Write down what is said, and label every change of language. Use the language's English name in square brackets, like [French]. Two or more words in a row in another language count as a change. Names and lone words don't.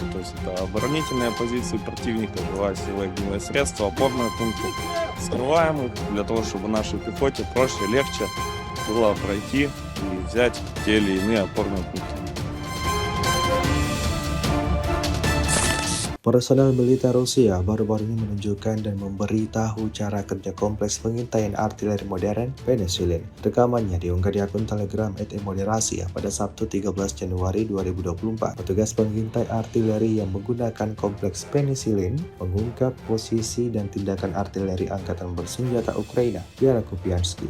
[Russian] То есть это оборонительные позиции противника, живая сила и огневые средства, опорные пункты. Скрываем их для того, чтобы нашей пехоте проще, легче было пройти и взять те или иные опорные пункты. [Indonesian] Personel militer Rusia baru-baru ini menunjukkan dan memberitahu cara kerja kompleks pengintaian artileri modern Penicillin. Rekamannya diunggah di akun Telegram @moderasi pada Sabtu 13 Januari 2024. Petugas pengintai artileri yang menggunakan kompleks Penicillin mengungkap posisi dan tindakan artileri angkatan bersenjata Ukraina di arah Kupianski.